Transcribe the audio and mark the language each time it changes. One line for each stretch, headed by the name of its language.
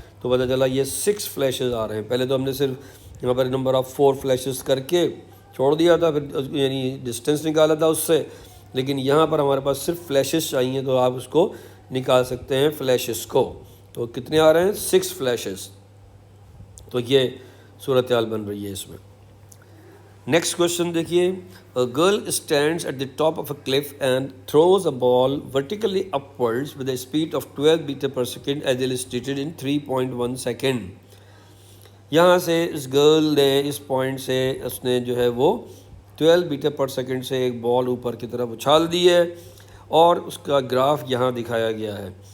Urdu: تو پتہ چلا یہ 6 فلیشز آ رہے ہیں. پہلے تو ہم نے صرف یہاں پر نمبر آف 4 فلیشز کر کے چھوڑ دیا تھا, پھر یعنی ڈسٹینس نکالا تھا اس سے, لیکن یہاں پر ہمارے پاس صرف فلیشز چاہیے تو آپ اس کو نکال سکتے ہیں فلیشز کو. تو کتنے آ رہے ہیں 6 فلیشز. تو یہ صورتحال بن رہی ہے اس میں. نیکسٹ کوشچن دیکھیے,
English: a girl stands at the top of a cliff and throws a ball vertically upwards with a speed of 12 meter per second as illustrated in 3.1 second.
Urdu: یہاں سے اس گرل نے اس پوائنٹ سے اس نے جو ہے وہ 12 میٹر پر سیکنڈ سے ایک بال اوپر کی طرف اچھال دی ہے اور اس کا گراف یہاں دکھایا گیا ہے.